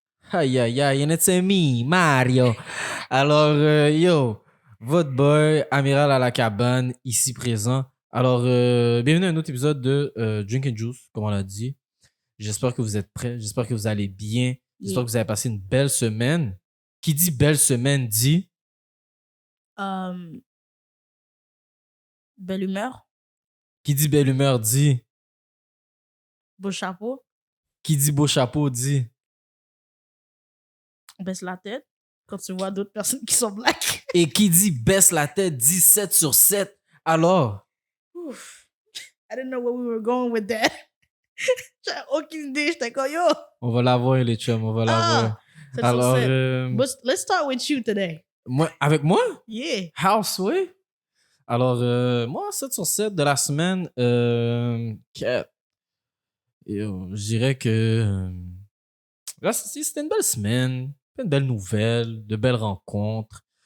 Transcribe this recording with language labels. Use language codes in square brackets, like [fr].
[en] Aïe, aïe, aïe, and it's me, Mario. [fr] Alors, yo, votre boy, Amiral à la cabane, ici présent. Alors, bienvenue à un autre épisode de Drink and Juice, comme on l'a dit. J'espère que vous êtes prêts, j'espère que vous allez bien, j'espère que vous avez passé une belle semaine. Qui dit belle semaine dit... Belle humeur. Qui dit belle humeur dit... Beau chapeau. Qui dit beau chapeau dit... Baisse la tête quand tu vois d'autres personnes qui sont black. Et qui dit baisse la tête dit 7 sur 7. Alors... Ouf. [en] I didn't know where we were going with that. [fr] J'avais aucune idée. J'étais comme yo. On va l'avoir, les chums, on va l'avoir. Alors, [en] But let's start with you today. [fr] Avec moi? [en] Yeah. [fr] House, oui. Alors, moi, 7 sur 7 de la semaine, 4. Je dirais que là, c'était une belle semaine, une belle nouvelle, de belles rencontres.